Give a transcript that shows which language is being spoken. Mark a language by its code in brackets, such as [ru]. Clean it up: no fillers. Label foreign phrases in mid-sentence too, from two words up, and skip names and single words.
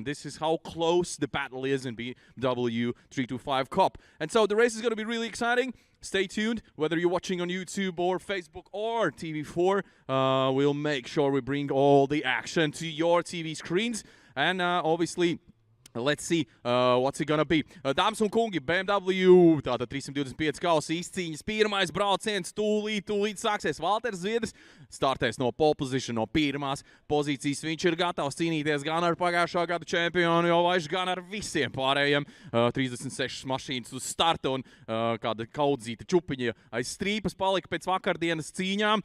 [en] This is how close the battle is in BMW 325 Cup. And so the race is going to be really exciting. Stay tuned, whether you're watching on YouTube or Facebook or TV4. We'll make sure we bring all the action to your TV screens. And obviously, let's see what's it gonna be. [lv] Dāmas un kungi, BMW, tātad 325 kausa izcīņas, pirmais brauciens, tūlīt sāksies. Valters Zviedris startēs no [en] pole position, [lv] no pirmās pozīcijas. Viņš ir gatavs cīnīties gan ar pagājušā gada čempionu, jo vairs gan ar visiem pārējiem. 36 mašīnas uz starta un kāda kaudzīta čupiņa aiz strīpas palika pēc vakardienas cīņām.